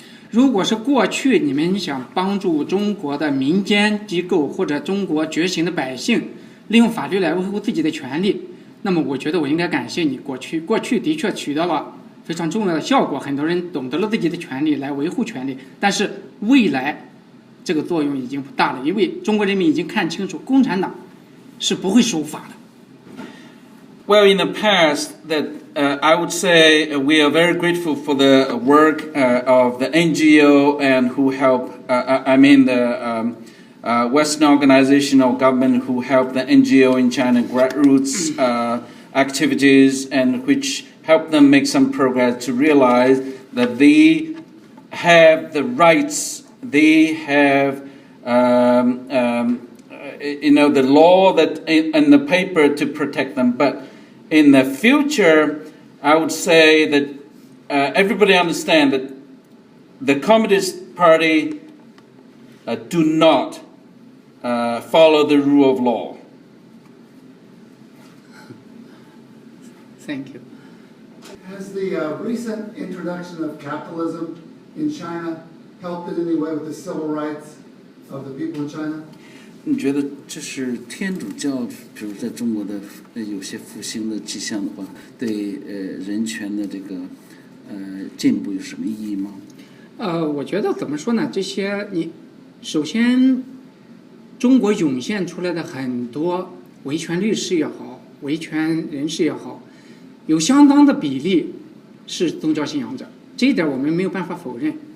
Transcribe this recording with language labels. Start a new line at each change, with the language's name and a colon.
Chinese: 如果是过去你们想帮助中国的民间机构或者中国觉醒的百姓利用法律来维护自己的权利，那么我觉得我应该感谢你。过去的确取得了非常重要的效果，很多人懂得了自己的权利来维护权利，但是未来这个作用已经不大了，因为中国人民已经看清楚共产党是不会守法的。
English: Well, in the past, that I would say we are very grateful for the work of the NGO and who help. The Western organization or government who help the NGO in China grassroots activities and which help them make some progress to realize that they have the rights, they have the law that in the paper to protect them, but in the future, I would say that everybody understand that the Communist Party do not follow the rule of law. Thank you. Has the recent introduction of capitalism in China helped in any way with the civil rights of the people in China?
Chinese: 你觉得这是天主教，比如在中国的有些复兴的迹象的话，对人权的这个进步有什么意义吗？我觉得怎么说呢？这些首先，中国涌现出来的很多维权律师也好，维权人士也好，有相当的比例是宗教信仰者，这一点我们没有办法否认。